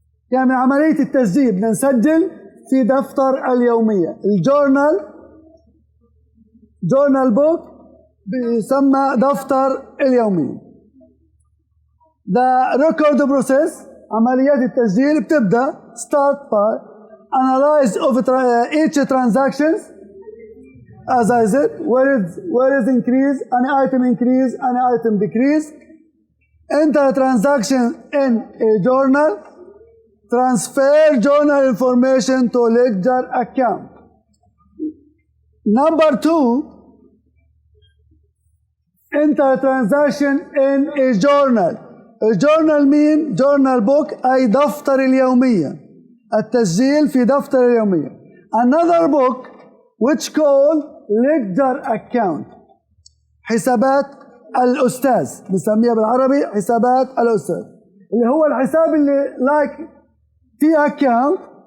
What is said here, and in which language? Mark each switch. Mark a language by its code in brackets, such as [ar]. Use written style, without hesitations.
[ar] يعني عملية التسجيل بنسجل في دفتر اليومية. الجورنال جورنال بوك بيسمى دفتر اليومية. [en] The record process [ar] عمليات التسجيل بتبدأ [en] start by analyze of each transactions. As I said, where is increase, an item increase, an item decrease. Enter transaction in a journal. Transfer journal information to ledger account. Number 2, enter transaction in a journal. A journal mean journal book [ar] أي دفتر اليومية. التسجيل في دفتر اليومية. [en] Another book which called ledger account. [ar] حسابات الأستاذ. بنسميها بالعربي حسابات الأستاذ. اللي هو الحساب اللي [en] like T account.